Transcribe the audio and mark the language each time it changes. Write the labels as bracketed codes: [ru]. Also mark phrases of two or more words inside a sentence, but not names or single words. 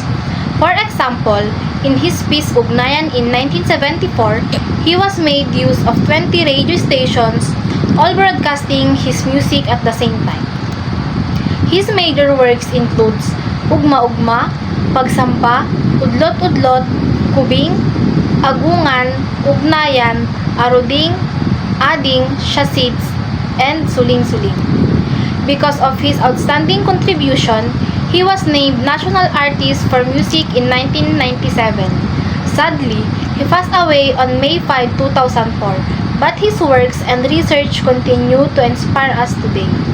[en] For example, in his piece Ugnayan in 1974, he was made use of 20 radio stations, all broadcasting his music at the same time. His major works includes Ugma-Ugma, Pagsamba, Udlot-Udlot, Kubing, Agungan, Ugnayan, Aruding, Ading, Shasids, and Suling-Suling. Because of his outstanding contribution, he was named National Artist for Music in 1997. Sadly, he passed away on May 5, 2004, but his works and research continue to inspire us today.